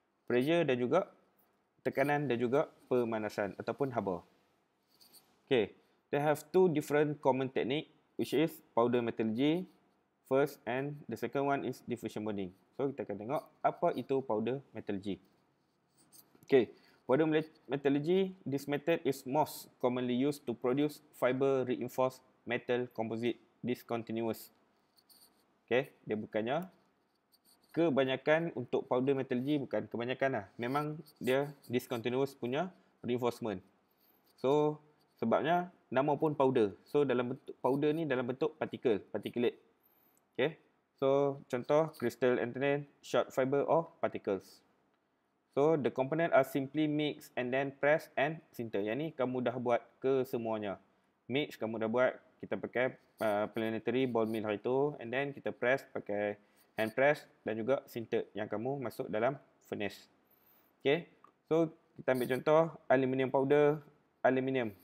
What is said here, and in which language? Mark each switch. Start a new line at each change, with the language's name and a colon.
Malay: Pressure dan juga tekanan dan juga pemanasan ataupun haba.
English: Okay, they have two different common technique, which is powder metallurgy first, and the second one is diffusion bonding.
Malay: So kita akan tengok apa itu
English: powder metallurgy. Okay, powder metallurgy, this method is most commonly used to produce fiber reinforced metal composite discontinuous.
Malay: Okay, dia bukannya kebanyakan untuk powder metallurgy, bukan kebanyakan lah. Memang dia discontinuous punya reinforcement. So sebabnya nama pun powder. So dalam bentuk powder ni dalam bentuk particulate. Okay. So contoh
English: crystal anthraline, short fiber or particles. So the component are simply mix and then press and sinter.
Malay: Yang ni kamu dah buat ke semuanya. Mix kamu dah buat, kita pakai planetary ball mill hari tu,
English: and then
Malay: kita press pakai hand press dan juga sinter yang kamu masuk dalam furnace. Okay. So kita ambil contoh aluminium powder, aluminium.